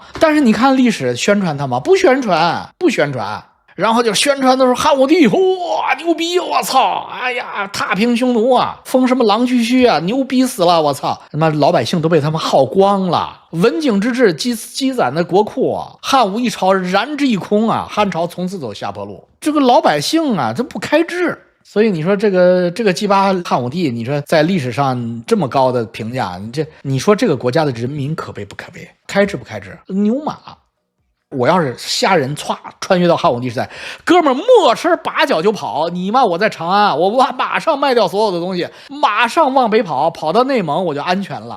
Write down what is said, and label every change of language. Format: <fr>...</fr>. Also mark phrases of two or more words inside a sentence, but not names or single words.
<zh>但是你看歷史宣傳他嗎？不宣傳，然後就宣傳的時候漢武帝哇牛逼，我操，哎呀踏平匈奴啊，封什麼狼居胥啊，牛逼死了，我操，他媽老百姓都被他們耗光了，文景之治積攢的國庫啊，漢武一朝燃之一空啊，漢朝從此走下坡路。這個老百姓啊，這不開智。所以你說這個雞巴漢武帝，你說在歷史上這麼高的評價，你說這個國家的人民可悲不可悲？開智不開智？牛馬！我要是瞎人穿越到漢武帝時代，哥們兒沒車拔腳就跑，你媽我在長安，我馬上賣掉所有的東西，馬上往北跑到內蒙我就安全了。</zh>